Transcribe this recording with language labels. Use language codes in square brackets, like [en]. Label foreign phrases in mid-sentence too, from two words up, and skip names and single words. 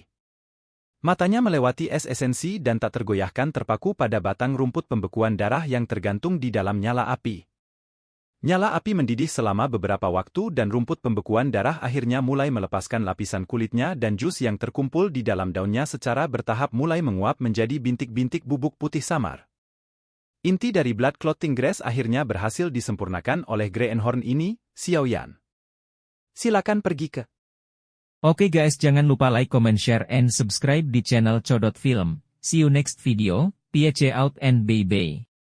[id] Matanya melewati es esensi dan tak tergoyahkan terpaku pada batang rumput pembekuan darah yang tergantung di dalam nyala api. Nyala api mendidih selama beberapa waktu dan rumput pembekuan darah akhirnya mulai melepaskan lapisan kulitnya dan jus yang terkumpul di dalam daunnya secara bertahap mulai menguap menjadi bintik-bintik bubuk putih samar. Inti dari [en] blood clotting grass [id] akhirnya berhasil disempurnakan oleh Greenhorn ini, Xiao Yan. Silakan pergi ke Oke guys, jangan lupa [en] like, comment, share, and subscribe [id] di channel Codot Film. [en] See you next video, peace out and bye-bye.